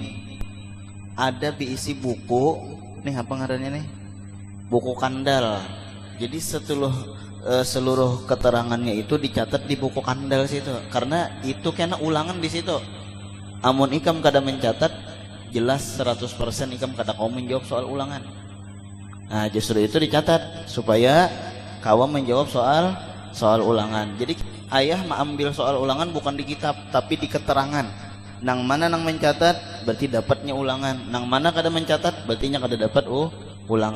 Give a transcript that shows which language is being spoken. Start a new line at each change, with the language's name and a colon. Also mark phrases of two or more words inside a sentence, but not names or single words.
Banjar: Ada diisi buku, nih apa ngarannya nih? Buku kandal.
Indonesian: Jadi seluruh keterangannya itu dicatat di buku kandal situ. Karena itu kena ulangan di situ.
Banjar: Amun ikam kada mencatat, jelas 100% ikam kada kau menjawab soal ulangan.
Indonesian: Nah, justru itu dicatat supaya kau menjawab soal ulangan. Jadi ayah mengambil soal ulangan bukan di kitab tapi di keterangan.
Banjar: Nang mana nang mencatat berarti dapatnya ulangan. Nang mana kada mencatat berarti nya kada dapat ulangan.